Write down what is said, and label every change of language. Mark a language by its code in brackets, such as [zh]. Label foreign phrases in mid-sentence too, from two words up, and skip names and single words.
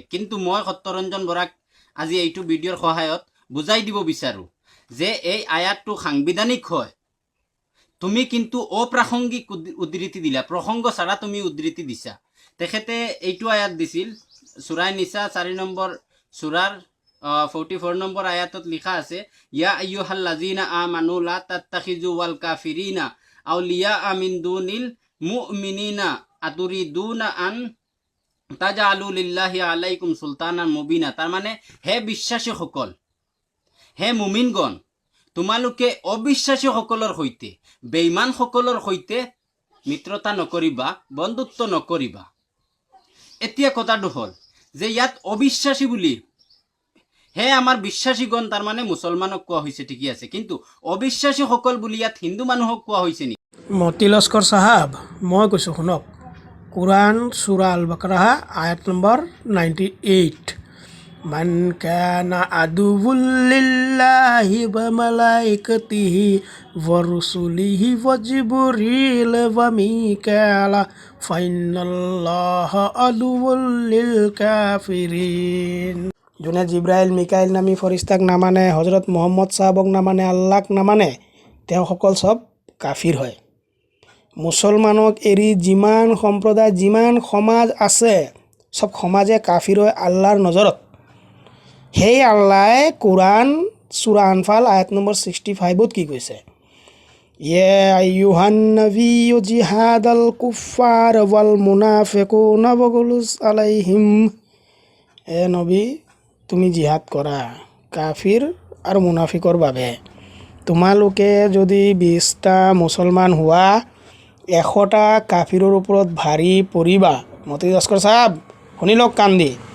[as] কিন্তু মই সত্যৰঞ্জন বৰাক আজি এইটো ভিডিঅ'ৰ সহায়ত বুজাই দিব বিচাৰোঁ যে এই আয়াতটো সাংবিধানিক হয়। তুমি কিন্তু অপ্ৰাসংগিক উদ্ধৃতি দিলা, প্ৰসংগ চাৰা তুমি উদ্ধৃতি দিছা। তেখেতে এইটো আয়াত দিছিল, সূৰা নিসা 4 নম্বৰ সূৰাৰ 44 নম্বৰ আয়াতত লিখা আছে [ar] يا أيها الذين آمنوا لا تتخذوا والكافرين أولياء من دون المؤمنين أتريدون أن تجعلوا لله عليكم سلطانا مبينا. [as] তাৰ মানে হে বিশ্বাসীসকল, হে মুমিনগণ, তোমালোকে অবিশ্বাসীসকলৰ সৈতে, বেঈমানসকলৰ সৈতে মিত্ৰতা নকৰিবা, বন্ধুত্ব নকৰিবা। এতিয়া কথাটো হ'ল যে ইয়াত অবিশ্বাসী বুলি হে আমাৰ বিশ্বাসীগণ, তাৰ মানে মুছলমানক কোৱা হৈছে, ঠিকই আছে, কিন্তু অবিশ্বাসীসকল বুলি ইয়াত হিন্দু মানুহক কোৱা হৈছে নেকি? মতি লস্কৰ চাহাব, মই কৈছোঁ শুনক। কুৰাণ সূৰা আল বাকাৰা আয়াত নম্বৰ 98। [ar] من كان عدوا لله و ملائكته و رسله و جبريل و ميكال فإن الله عدو للكافرين. [as] যোনে জিব্ৰাইল মিকাইল নামী ফৰিস্তাক নামানে, হজৰত মুহাম্মদ চাহাবক নামানে, আল্লাহক নামানে, তেওঁসকল চব কাফিৰ হয়। মুছলমানক এৰি যিমান সম্প্ৰদায়, যিমান সমাজ আছে, চব সমাজে কাফিৰ হয় আল্লাহৰ নজৰত। সেই আল্লাহে কুৰাণ সূৰা আনফাল আয়াত নম্বৰ 65ত কি কৈছে? [ar] يا أيها النبي جاهد الكفار والمنافقين واغلظ عليهم. [as] এ নবী, তুমি জিহাদ কৰা কাফিৰ আৰু মুনাফিকৰ বাবে। তোমালোকে যদি 20টা মুছলমান হোৱা, 100টা কাফিৰৰ ওপৰত ভাৰী পৰিবা। মতি লস্কৰ চাহাব শুনি লওক কাণ দি।